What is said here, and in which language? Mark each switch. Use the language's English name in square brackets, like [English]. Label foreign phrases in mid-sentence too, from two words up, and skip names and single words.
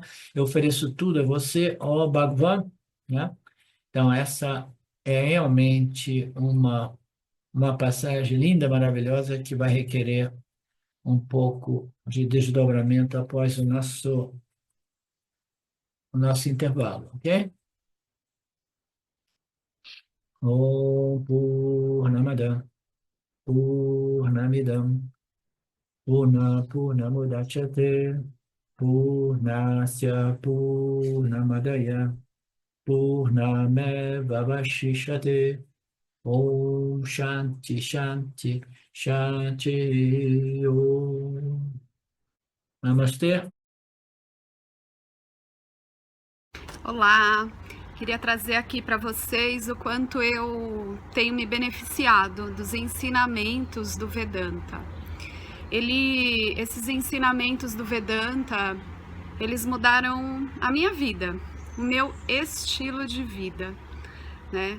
[Portuguese] Eu ofereço tudo a você, ó Bhagavan, né? Então, essa é realmente uma passagem linda, maravilhosa, que vai requerer um pouco de desdobramento após o nosso intervalo, ok? [Sanskrit] ॐ पूर्णमद पूर्णमिदम् पूर्णमुदच्यते पूर्णस्य पूर्णमादय पूर्णमेवावशिष्यते ॐ शान्ति शान्ति शान्ति ॐ. [Portuguese] Namastê. Olá, queria trazer aqui para vocês o quanto eu tenho me beneficiado dos ensinamentos do Vedanta. Esses ensinamentos do Vedanta, eles mudaram a minha vida, o meu estilo de vida, né?